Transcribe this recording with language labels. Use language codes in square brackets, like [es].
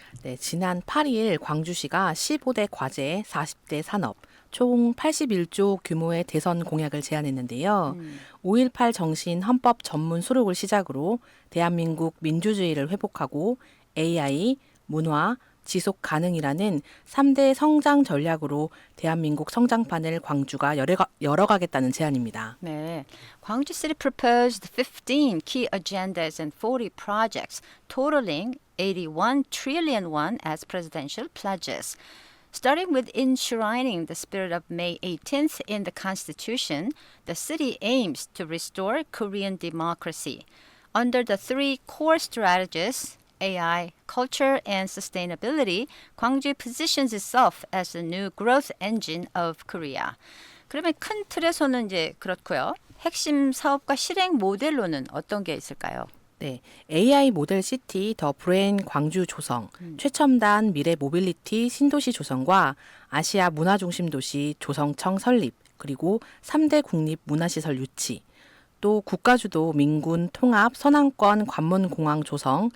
[ko] 네, 지난 8일 광주시가 15대 과제, 40대 산업, 총 81조 규모의 대선 공약을 제안했는데요. 5.18 정신 헌법 전문 수록을 시작으로 대한민국 민주주의를 회복하고 AI, 문화, 지속 가능이라는 3대 성장 전략으로 대한민국 성장판을 광주가 열어가겠다는 제안입니다. [en] 네, 광주 City proposed 15 key agendas and 40 projects, totaling 81 trillion won as presidential pledges. Starting with enshrining the spirit of May 18th in the Constitution, the city aims to restore Korean democracy. Under the three core strategies, AI, culture, and sustainability, Gwangju positions itself as the new growth engine of Korea. [ko] 그러면 큰 틀에서는 이제 그렇고요. 핵심 사업과 실행 모델로는 어떤 게 있을까요? 네, AI 모델 시티 더 브레인 광주 조성, 최첨단 미래 모빌리티 신도시 조성과 아시아 문화중심 도시 조성청 설립, 그리고 3대 국립 문화시설 유치, 또 국가주도 민군 통합 선안권 관문공항 조성,